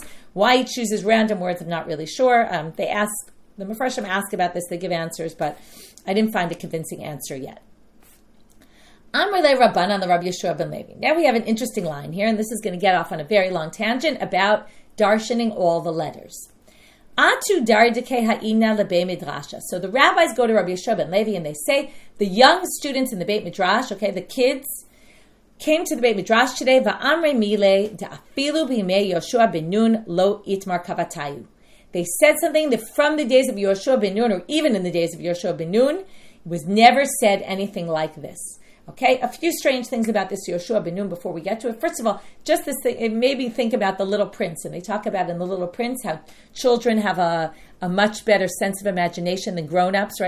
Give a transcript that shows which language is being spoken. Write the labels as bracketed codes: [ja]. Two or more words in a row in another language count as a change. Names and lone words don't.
[en] Why he chooses random words, I'm not really sure. The Mepharshim ask about this, they give answers, but I didn't find a convincing answer yet. [arc] Amrei Rabban [en] the Rabbi Yeshua ben Levi. Now we have an interesting line here, and this is going to get off on a very long tangent about darshaning all the letters. [arc] Atu daridike ha'ina lebe midrasha. [en] So the rabbis go to Rabbi Yeshua ben Levi and they say, the young students in the Beit Midrash, okay, the kids, came to the Beit Midrash today, [arc] va'amrei mile da'afilu b'imei Yoshua ben Nun lo itmar kavatayu. [en] They said something that from the days of Yoshua ben Nun, or even in the days of Yoshua ben Nun, was never said anything like this. Okay, a few strange things about this Yoshua ben Nun before we get to it. First of all, just this thing, it made me think about the Little Prince, and they talk about in the Little Prince how children have a much better sense of imagination than grown-ups, right?